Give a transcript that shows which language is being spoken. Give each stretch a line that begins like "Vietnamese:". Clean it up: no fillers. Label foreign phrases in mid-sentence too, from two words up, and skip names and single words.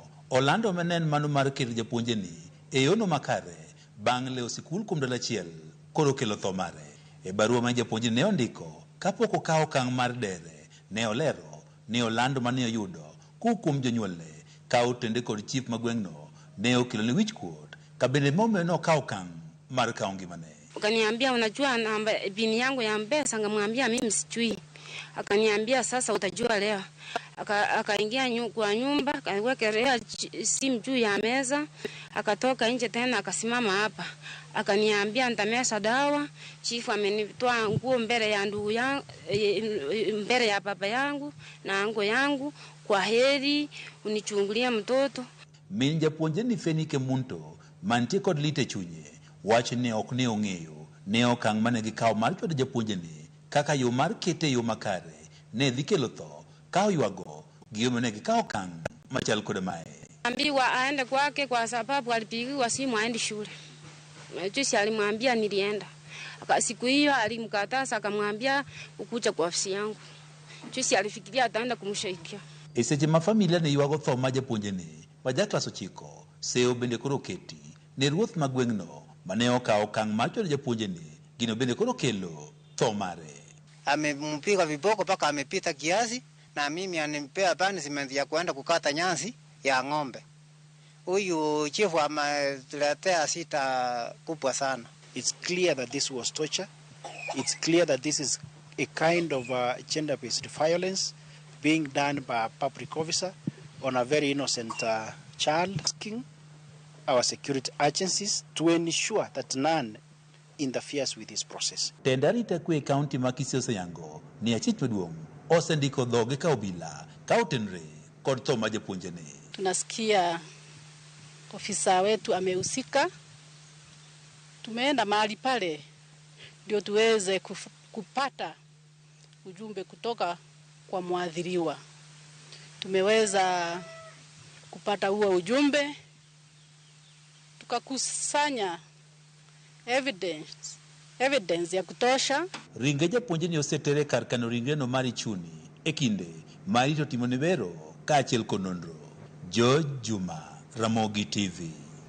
Luo (Kenya and Tanzania): Olando menen mano mar keto japuonjreni e yono makare bang' leo sikul kuom dala achiel koro kelo tho mare. E barua ma japuonjre ne ondiko kapok okawo okang' mar dere, ne olero ni Olando mane oyudo kuom jonyuolne ka otende kod chief ma gweng'no ne okelo ni wich kuot ka bende momiyo ne okawo okang' mar kawo ngimane.
Swahili: Akaniambia unajua namba bini yangu ya Mpesa, ngamwambia mimi sijui. Akaniambia sasa utajua leo. Akaingia kwa nyumba, akawekelea simu juu ya meza, akatoka nje tena akasimama hapa. Akaniambia nitameza dawa, chifu amenitoa nguo mbele ya ndugu yangu, mbele ya baba yangu na ango yangu, kwa heri unichungulia mtoto.
Luo (Kenya and Tanzania): Min japuonjre ni Feni Kemunto mantie kod lite chunye wacho ni ok ne ong'eyo ne okang' mane gikawo mar chwado japuonjreni kaka yo mar kete yo makare ne dhi kelo tho ka oywago giyome ne gikawo okang' machal kod mae.
Swahili: Ambiwa aende kwake kwa sababu alipigiwa simu aende shule. Jusi alimwambia nilienda. Siku hiyo alimkataza akamwambia ukuja kwa ofisi yangu. Jusi alifikiria ataenda kumshaikia.
Luo (Kenya and Tanzania): Eseche ma familia ne ywago tho ma japuonjreni ma jaklas 9 seo bende koro keti ne ruoth ma gweng'no mane okawo okang' mar chwado japuonjreni gino bende koro kelo tho mare.
Swahili: Amempiga viboko mpaka amepita kiasi, na mimi animpea punishment ya kuenda kukata nyasi ya ng'ombe. Huyu chifu ametuletea sita kubwa sana.
English: It's clear that this was torture. It's clear that this is a kind of gender-based violence being done by a public officer on a very innocent child. Asking our security agencies to ensure that none interferes with this process.
Luo (Kenya and Tanzania): Tendari takwe kaunti ma Kisii oseyango ni achich maduong' osendiko dhoge ka obila ka otenre kod tho ma japuonjreni.
Swahili: Tunasikia ofisa wetu amehusika. Tumeenda mahali pale ndio tuweze kupata ujumbe kutoka kwa mwadhiriwa. Tumeweza kupata huo ujumbe, tukakusanya evidence ya kutosha.
Luo (Kenya and Tanzania): Ringe japuonjreni osetere kar kano ringreno mar chuni e kinde ma irito timo ne bero kaachiel kod nonro. Jo Juma, Ramogi TV.